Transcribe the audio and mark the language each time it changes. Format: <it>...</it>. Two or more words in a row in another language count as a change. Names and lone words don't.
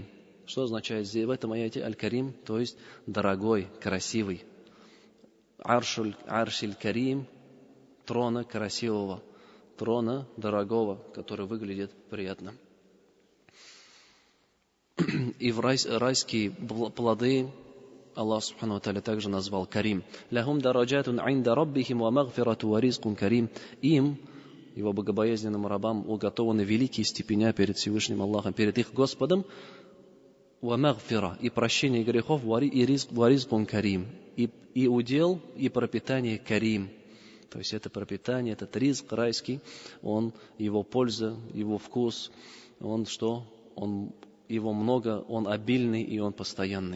<ru>Что означает здесь в этом аяте Аль-Карим? То есть дорогой, красивый.</ru> <ar>العرش الكريم,</ar> <ru>трона красивого, трона дорогого, который выглядит приятно. И в райские плоды Аллах</ru> <ar>سبحانه وتعالى</ar> <ru>также назвал Карим.</ru> <ar>لهم درجات عند ربهم ومغفرة ورزق كريم.</ar> <ru>Им, его богобоязненным рабам, уготованы великие степеня перед Всевышним Аллахом, перед их Господом. И прощение грехов, и</ru> <ar>رزق كريم,</ar> <ru>и удел, и пропитание карим. То есть это пропитание, этот ризк райский, его польза, его вкус, его много, он обильный и он постоянный.</ru>